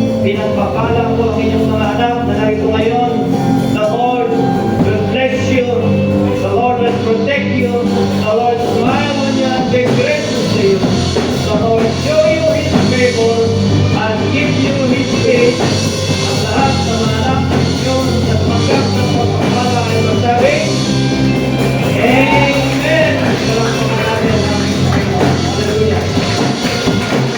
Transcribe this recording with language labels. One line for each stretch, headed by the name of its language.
Filipino: pinagpapala ko ang inyong mga anak na narito ngayon.
English: The Lord will bless you. The Lord will protect you. The Lord smile on you and be gracious to you. The Lord show you His favor and give you His peace.
Filipino: Ang lahat ng mga anak ninyo sa tumanggap ng pagpapala ay magsabi, Amen! Salamat po natin. Hallelujah!